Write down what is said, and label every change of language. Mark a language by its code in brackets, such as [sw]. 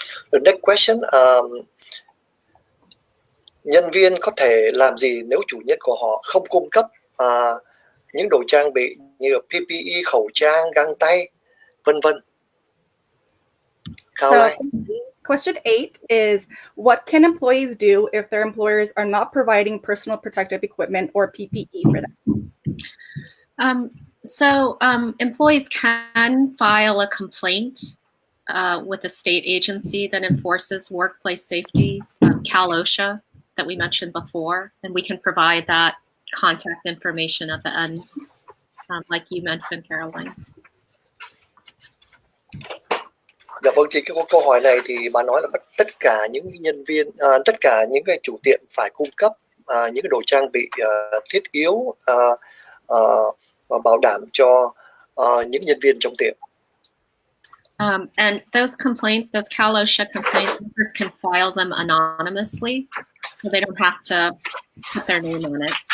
[en] The next question, [vi] nhân viên có thể làm gì nếu chủ nhân của họ không cung cấp những đồ trang bị như PPE, khẩu trang, găng tay, vân vân? [en] So, question 8 is, what can employees do if their employers are not providing personal protective equipment or PPE for them? Employees can file a complaint with a state agency that enforces workplace safety, Cal/OSHA, that we mentioned before, and we can provide that contact information at the end, like you mentioned, Caroline. [vi] Dạ vâng, thì cái câu hỏi này thì bà nói là tất cả những nhân viên, tất cả những cái chủ tiệm phải cung cấp những cái đồ trang bị thiết yếu và bảo đảm cho những nhân viên trong tiệm. [en] And those complaints, those Cal/OSHA complaints, workers can file them anonymously, so they don't have to put their name on it.